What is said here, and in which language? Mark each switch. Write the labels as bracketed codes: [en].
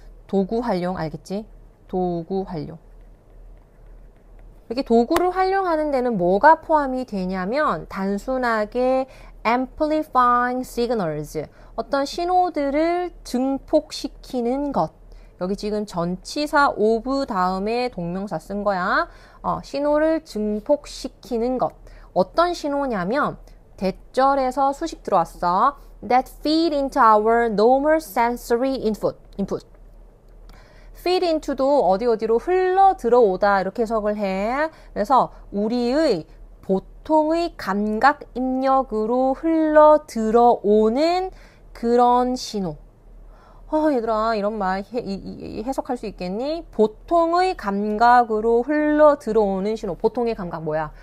[ko] 도구 활용 알겠지? 도구 활용. 이렇게 도구를 활용하는 데는 뭐가 포함이 되냐면 단순하게 [en] amplifying signals [ko] 어떤 신호들을 증폭시키는 것. 여기 지금 전치사 of 다음에 동명사 쓴 거야. 신호를 증폭시키는 것. 어떤 신호냐면 대절에서 수식 들어왔어. [en] That feed into our normal sensory input. [ko] feed into도 어디로 흘러 들어오다 이렇게 해석을 해. 그래서 우리의 보통의 감각 입력으로 흘러 들어오는 그런 신호. 얘들아 이런 말 해석할 수 있겠니? 보통의 감각으로 흘러 들어오는 신호. 보통의 감각 뭐야?